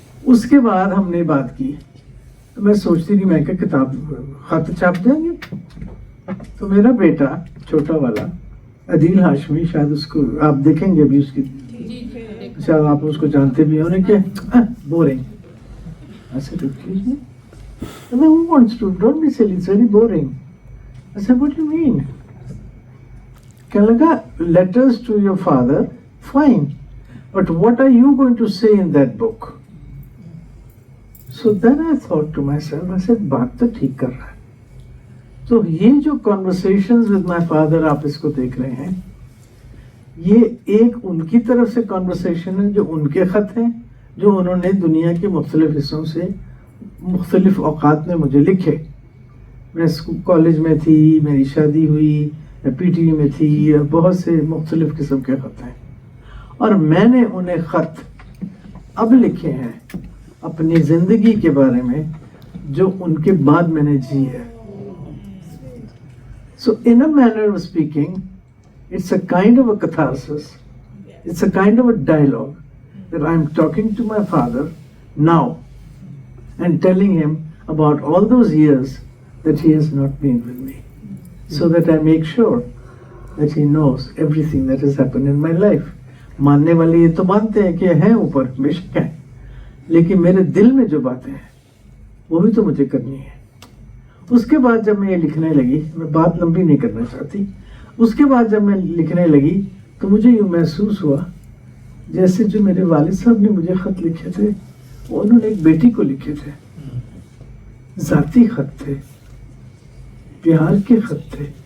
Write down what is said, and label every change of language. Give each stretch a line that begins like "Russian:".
Urdu: اس کے بعد ہم نے بات کی تو میں سوچتی تھی میں کہ کتاب خط چھاپ دیں گے. تو میرا بیٹا چھوٹا والا عدیل ہاشمی, شاید اس کو آپ دیکھیں گے ابھی, اس کی شاید آپ اس کو جانتے بھی ہیں, انہیں کیا boring.
English: I said, excuse me? And then who wants to? Don't be silly, it's very boring. I said, what do you mean?
Urdu: کہنے لگا,
English: letters to your father, fine. But what are you going to say in that book? So then I thought to myself, I said,
Urdu: بات تو ٹھیک کر رہا ہے. تو یہ جو
English: conversations with my father
Urdu: آپ اس کو دیکھ رہے ہیں, یہ ایک ان کی طرف سے conversation ہے جو ان کے خط ہیں جو انہوں نے دنیا کے مختلف حصوں سے مختلف اوقات میں مجھے لکھے. میں کالج میں تھی, میری شادی ہوئی, پی ٹی وی میں تھی, بہت سے مختلف قسم کے خط ہیں, اور میں نے انہیں خط اب لکھے ہیں اپنی زندگی کے بارے میں جو ان کے بعد میں نے جی ہے.
English: So in a manner of speaking, it's a kind of a catharsis, it's a kind of a dialogue that I'm talking to my father now and telling him about all those years that he has not been with me, so that I make sure that he knows everything that has happened in my life.
Urdu: ماننے والے یہ تو مانتے ہیں کہ ہیں اوپر, بے شک ہیں, لیکن میرے دل میں جو باتیں ہیں وہ بھی تو مجھے کرنی ہے. اس کے بعد جب میں یہ لکھنے لگی, میں بات لمبی نہیں کرنا چاہتی, اس کے بعد جب میں لکھنے لگی تو مجھے یوں محسوس ہوا جیسے جو میرے والد صاحب نے مجھے خط لکھے تھے وہ انہوں نے ایک بیٹی کو لکھے تھے, ذاتی خط تھے, پیار کے خط تھے.